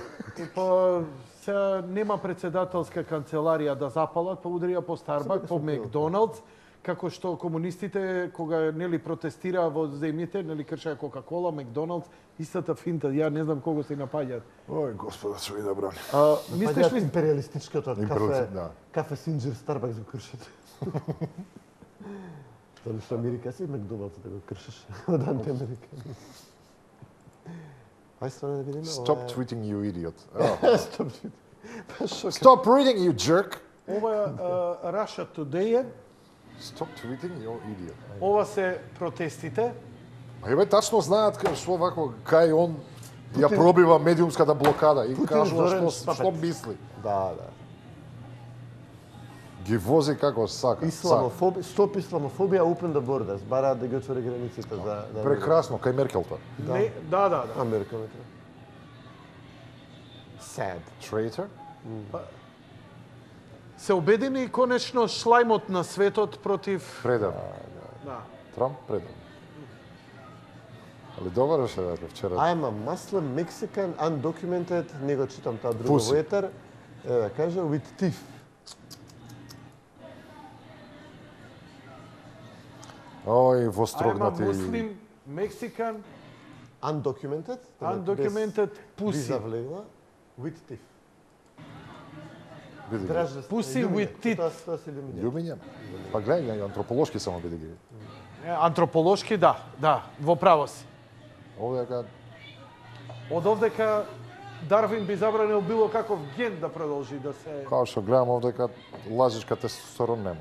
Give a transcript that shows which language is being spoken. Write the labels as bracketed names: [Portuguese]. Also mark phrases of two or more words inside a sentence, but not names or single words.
[Macedonian] Па, сега нема председателска канцеларија да запалат, па удрија по Starbucks, по Макдоналдс, како што комунистите, кога нели протестираа во земјите, нели кршеа Кока-кола, Макдоналдс, истата финта, ја не знам кого се напаѓаат. Ој, господа, што ви да брани. Мислиш ли империалистичкото кафе Синџир Старбакс го кршат? Тоа што Америка си Макдоналдс да го кршиш од антиамерика. Ај стварно да видиме. [English] Stop tweeting, you idiot. Stop tweeting. Stop reading, you jerk! [Macedonian] Ова е Russia Today, [English] Stop tweeting, you idiot. [Macedonian] ова се протестите. Па еве тачно знаат што вако кај он ја пробива медиумската блокада и кажува што мисли. Да. Ги вози како сака. Исламофобија, стоп исламофобија, [English] open the borders, [Macedonian] бараат да ги отвори границите за... Прекрасно, кај Меркел тоа. Да. Америка. [English] Sad. Traitor? [Macedonian] Се обедини конечно шлајмот на светот против... Предан. Да. Трамп предан. Али добро беше вчера. [English] I'm a Muslim Mexican undocumented, [Macedonian] не го читам таа друго во етер. Да кажа [English] with teeth. [Macedonian] Ој, вострогнати. [English] I'm a Muslim Mexican Undocumented? Undocumented pussy. Виза влегла with teeth. Pussy with teeth. [Macedonian] Тоа се Љубиња. Па гледај, антрополошки само биде ги. Антрополошки, да, во право си. Овдека Од овдека Дарвин би забранил било каков ген да продолжи да се... Као што гледам овдека лажичка тестостерон нема.